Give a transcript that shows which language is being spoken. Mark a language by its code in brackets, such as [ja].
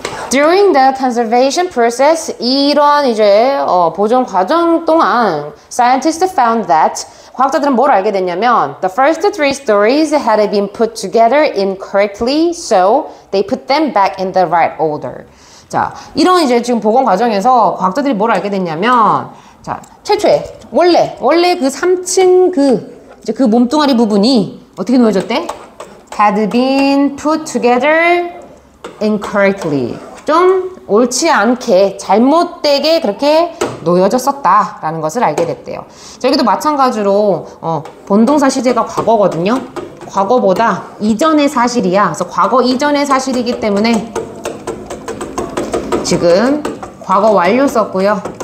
[en] During the conservation process, [ko] 이런 이제 보존 과정 동안 [en] scientists found that [ko] 과학자들은 뭘 알게 됐냐면 [en] the first 3 stories had been put together incorrectly, so they put them back in the right order. [ko] 자, 이런 이제 지금 복원 과정에서 과학자들이 뭘 알게 됐냐면, 자, 최초에 원래 그 3층 그 몸뚱아리 부분이 어떻게 놓여졌대? [en] Had been put together incorrectly. [ko] 좀 옳지 않게 잘못되게 그렇게 놓여졌었다라는 것을 알게 됐대요. 자, 여기도 마찬가지로 본동사 시제가 과거거든요. 과거보다 이전의 사실이야. 그래서 과거 이전의 사실이기 때문에 지금 과거 완료 썼고요.